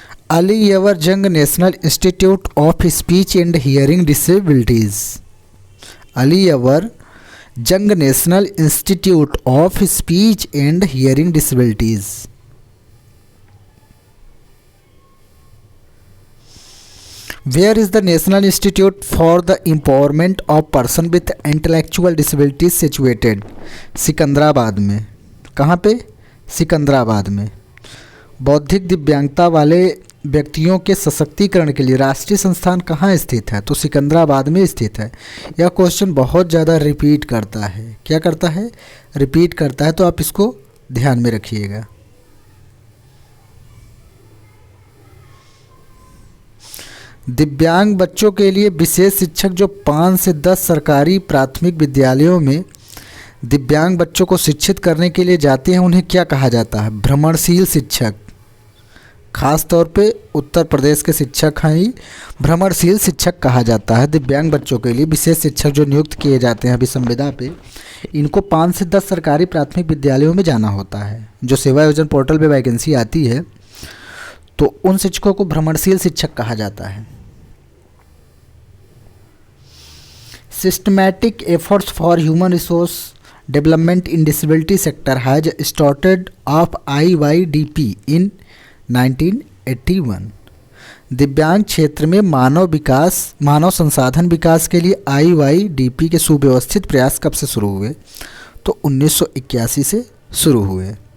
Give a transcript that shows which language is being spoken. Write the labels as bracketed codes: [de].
[en] Ali Yavar Jung national institute of speech and hearing disabilities. Ali Yavar Jung national institute of speech and hearing disabilities. Where is the National Institute for the Empowerment of Person with Intellectual Disabilities situated? [hi] Secunderabad में। कहाँ पे? सिकंदराबाद में। बौद्धिक दिव्यांगता वाले व्यक्तियों के सशक्तिकरण के लिए राष्ट्रीय संस्थान कहाँ स्थित है? तो सिकंदराबाद में स्थित है। यह क्वेश्चन बहुत ज़्यादा रिपीट करता है। क्या करता है? रिपीट करता है, तो आप इसको ध्यान में रखिएगा। दिव्यांग बच्चों के लिए विशेष शिक्षक जो 5 से 10 सरकारी प्राथमिक विद्यालयों में दिव्यांग बच्चों को शिक्षित करने के लिए जाते हैं, उन्हें क्या कहा जाता है? भ्रमणशील शिक्षक। खास तौर पे उत्तर प्रदेश के शिक्षक हैं ही भ्रमणशील शिक्षक कहा जाता है। दिव्यांग बच्चों के लिए विशेष शिक्षक जो नियुक्त किए जाते हैं अभी संविदा पे, इनको 5 से 10 सरकारी प्राथमिक विद्यालयों में जाना होता है। जो सेवा योजना पोर्टल पे वैकेंसी आती है तो उन शिक्षकों को भ्रमणशील शिक्षक कहा जाता है। [en] Systematic efforts for human resource development in disability sector has started of IYDP in 1981। [hi] दिव्यांग क्षेत्र में मानव संसाधन विकास के लिए IYDP के सुव्यवस्थित प्रयास कब से शुरू हुए? तो 1981 से शुरू हुए।